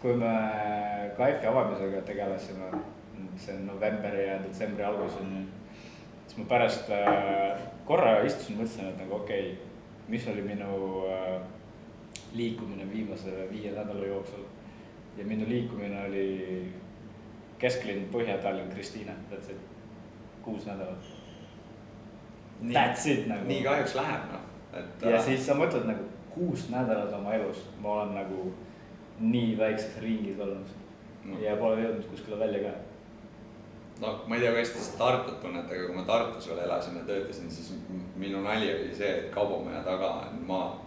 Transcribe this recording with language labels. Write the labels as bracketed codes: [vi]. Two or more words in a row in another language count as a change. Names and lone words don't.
[et] kui me Kaifi avamisega tegelesime, see on novembri ja detsembri algus on ju, siis ma pärast korra istusin, mõtlesin, et nagu okei, mis oli minu liikumine viimase 5 nädala jooksul. Ja minu liikumine oli Kesklinn, Põhja-Tallinn, Kristiine, [en] that's it, 6 nädalat. That's it nagu. [et] Nii kahjuks läheb, noh. Ja siis sa mõtled nagu 6 nädalat oma elus, ma olen nagu nii väikses ringis olnud ja pole jõudnud kuskile välja ka. No ma ei tea, kas te Tartut tunnet, aga kui ma Tartus veel elasin ja töötasin, siis minu nali oli see, et Kaubomaja taga on maa.